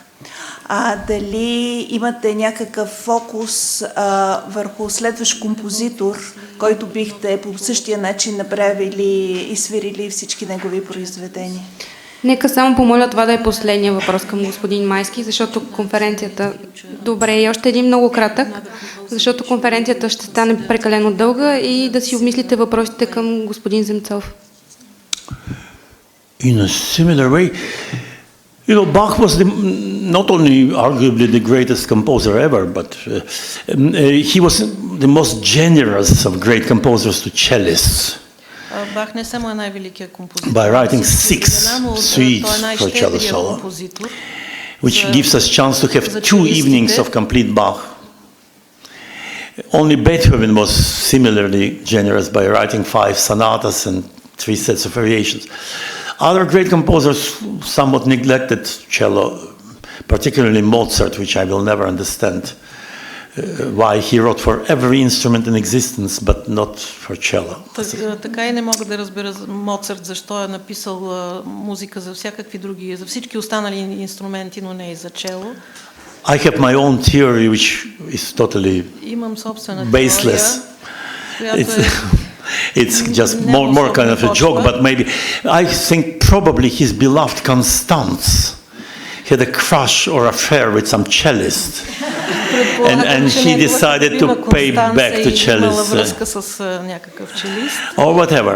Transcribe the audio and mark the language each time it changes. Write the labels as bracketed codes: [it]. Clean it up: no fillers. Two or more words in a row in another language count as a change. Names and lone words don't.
[bg] Дали имате някакъв фокус върху следващ композитор, който бихте по същия начин направили и свирили всички негови произведения? Нека само помоля това да е последния въпрос към господин Майски, защото конференцията... Добре, и още един много кратък, защото конференцията ще стане прекалено дълга и да си обмислите въпросите към господин Земцов. [en] In a similar way, you know, Bach was not only arguably the greatest composer ever, but he was the most generous of great composers to cellists. [bg] Бах не само е най-великият композитор. [en] By writing 6 suites for cello solo, which gives us chance to have 2 evenings of complete Bach. Only Beethoven was similarly generous by writing 5 sonatas and 3 sets of variations. Other great composers somewhat neglected cello, particularly Mozart, which I will never understand. Why he wrote for every instrument in existence, but not for cello. [bg] Така и не мога да разбера Моцарт защо е написал музика за всякакви други, за всички останали инструменти, но не и за чело. [en] I have my own theory, which is totally baseless. It's just more kind of a joke, but maybe I think probably his beloved Constance had a crush or affair with some cellist, and he decided to pay back to cellist, or whatever.